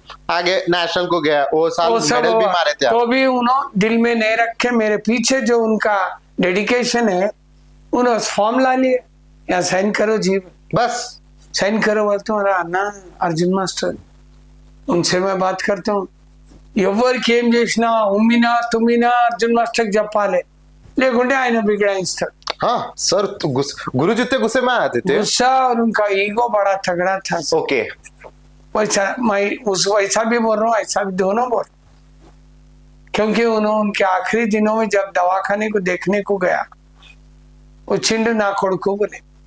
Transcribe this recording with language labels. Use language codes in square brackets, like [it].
[hi] आगे नेशनल को गया। वो साल मेडल भी मारे थे। तो भी उन्होंने दिल में नहीं रखे। मेरे पीछे जो उनका डेडिकेशन है, उन्होंने फॉर्म ला लिए, या साइन करो जी, बस साइन करो। बोलते तुम्हारा अन्ना अर्जुन मास्टर, उनसे मैं बात करता हूँ। [te] ఎవరికేం చేసినా ఉమ్మినా తుమ్మినా అర్జున్ మాస్టర్ చెప్పాలి, లేకుంటే ఆయన [hi] बिगड़ाइंस्टर। हाँ सर, तो गुरु जितने गुस्से में आते थे। गुस्सा और उनका ईगो बड़ा तगड़ा था। ओके, वैसा मैं वैसा भी बोल रहा हूँ, ऐसा भी दोनों बोल। क्योंकि उन्होंने उनके आखिरी दिनों में जब दवाखाने को देखने को गया, [te] వచ్చిండు నా కొడుకు [hi] बोले।